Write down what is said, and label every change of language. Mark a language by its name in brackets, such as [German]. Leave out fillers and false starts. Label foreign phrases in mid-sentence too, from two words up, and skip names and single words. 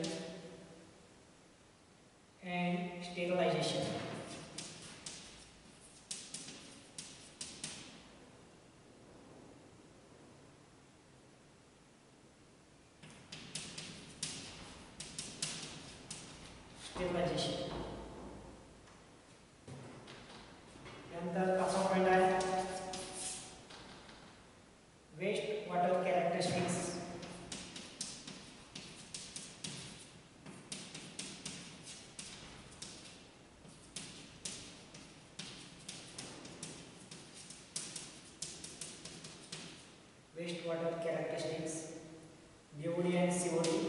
[English] And sterilization. Sterilization. [Marathi] त्यानंतर पाचवा पॉइंट आहे [English] waste water characteristics. Waste water characteristics, BOD and COD.